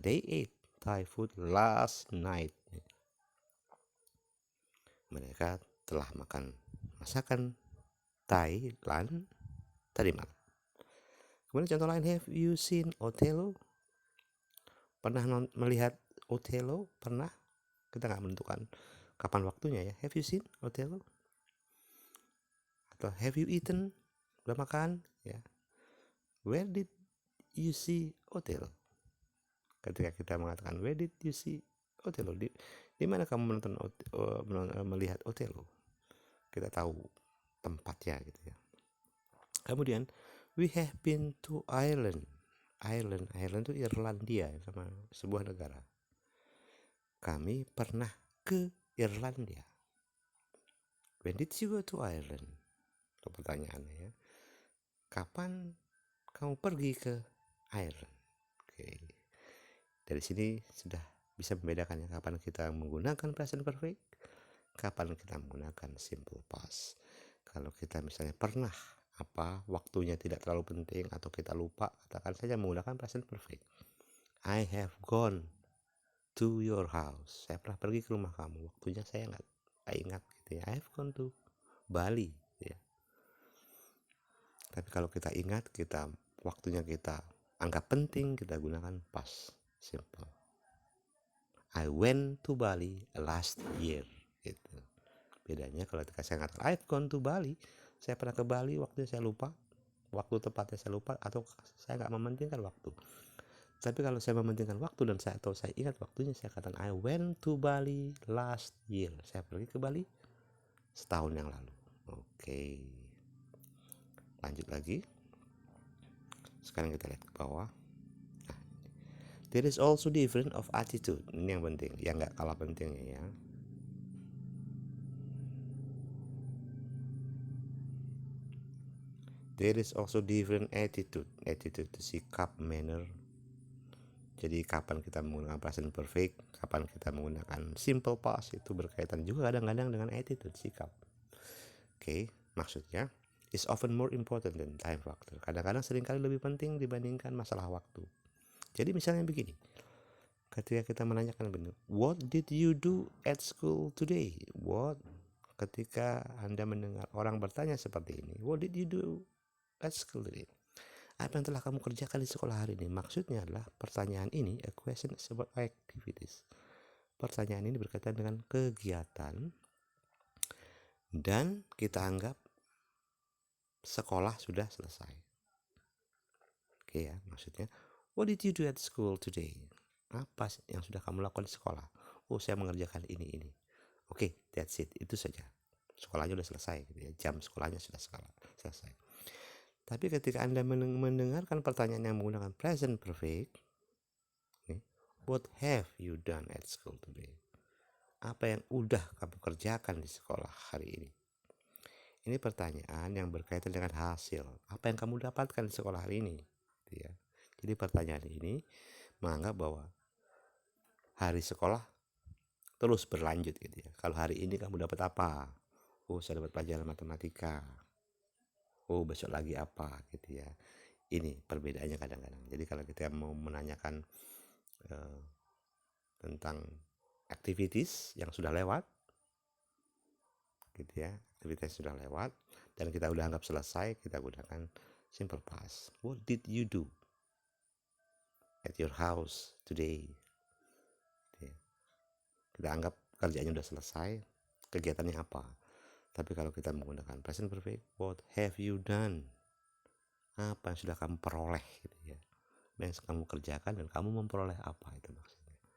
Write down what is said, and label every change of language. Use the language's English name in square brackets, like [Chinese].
[English] They ate Thai food last night. [Indonesian] Mereka telah makan masakan Thailand tadi malam. Kemudian contoh lain, [English] have you seen Othello? [Indonesian] Pernah melihat Othello? Pernah. Kita nggak menentukan kapan waktunya ya. [English] Have you seen Othello? [Indonesian] Atau [English] have you eaten? [Indonesian] Udah makan? Ya. [English] Where did you see Othello? [Indonesian] Ketika kita mengatakan [English] where did you see Othello? [Indonesian] Di mana kamu melihat Othello? Kita tahu tempatnya gitu ya. Kemudian [English] we have been to Ireland. [Indonesian] Ireland itu Irlandia, sama sebuah negara. Kami pernah ke Irlandia. [English] When did you go to Ireland? [Indonesian] Itu pertanyaannya ya. Kapan kamu pergi ke Ireland? Oke. Dari sini sudah bisa membedakan ya, kapan kita menggunakan present perfect, kapan kita menggunakan simple past. Kalau kita misalnya pernah, waktunya tidak terlalu penting atau kita lupa, katakan saja menggunakan present perfect. [English] I have gone to your house. [Indonesian] Saya pernah pergi ke rumah kamu. Waktunya saya nggak ingat gitu ya. [English] I have gone to Bali [Indonesian] ya. Tapi kalau kita ingat, waktunya kita anggap penting, kita gunakan past simple. [English] I went to Bali last year [Indonesian] gitu. Bedanya kalau saya katakan [English] I've gone to Bali, [Indonesian] saya pernah ke Bali, waktunya saya lupa. waktu tepatnya saya lupa atau saya nggak mementingkan waktu. Tapi kalau saya mementingkan waktu dan saya ingat waktunya, saya katakan [English] I went to Bali last year. [Indonesian] Saya pergi ke Bali setahun yang lalu. Oke. Lanjut lagi. Sekarang kita lihat ke bawah. [English] Nah, there is also different of attitude. [Indonesian] Ini yang penting, yang nggak kalah pentingnya ya. [English] There is also different attitude. [Indonesian] Attitude itu sikap, manner. Jadi kapan kita menggunakan present perfect, kapan kita menggunakan simple past, itu berkaitan juga kadang-kadang dengan attitude, sikap. [English] Oke, [Indonesian] maksudnya [English] is often more important than time factor. [Indonesian] Kadang-kadang seringkali lebih penting dibandingkan masalah waktu. Jadi misalnya begini, ketika kita menanyakan benar, [English] what did you do at school today? What? [Indonesian] Ketika Anda mendengar orang bertanya seperti ini, [English] what did you do at school today? [Indonesian] Apa yang telah kamu kerjakan di sekolah hari ini? Maksudnya adalah pertanyaan ini, [English] a question is about activities. [Indonesian] Pertanyaan ini berkaitan dengan kegiatan dan kita anggap sekolah sudah selesai. Oke ya, maksudnya [English] what did you do at school today? [Indonesian] Apa yang sudah kamu lakukan di sekolah? Oh, saya mengerjakan ini. Oke, [English] that's it. [Indonesian] Itu saja. Sekolahnya sudah selesai gitu ya. Jam sekolahnya sudah selesai. Tapi ketika Anda mendengarkan pertanyaan yang menggunakan present perfect, [English] what have you done at school today? [Indonesian] Apa yang udah kamu kerjakan di sekolah hari ini? Ini pertanyaan yang berkaitan dengan hasil. Apa yang kamu dapatkan di sekolah hari ini? Gitu ya. Jadi pertanyaan ini menganggap bahwa hari sekolah terus berlanjut gitu ya. Kalau hari ini kamu dapat apa? Oh, saya dapat pelajaran matematika. Oh, besok lagi apa gitu ya. Ini perbedaannya kadang-kadang. Jadi kalau kita mau menanyakan tentang activities yang sudah lewat gitu ya, aktivitas sudah lewat dan kita udah anggap selesai, kita gunakan simple past. [English] What did you do at your house today? [Indonesian] Gitu ya. Kita anggap kerjaannya udah selesai, kegiatannya apa. Tapi kalau kita menggunakan present perfect, [English] what have you done? [Indonesian] Apa yang sudah kamu peroleh gitu ya. Yang kamu kerjakan dan kamu memperoleh apa, itu maksudnya.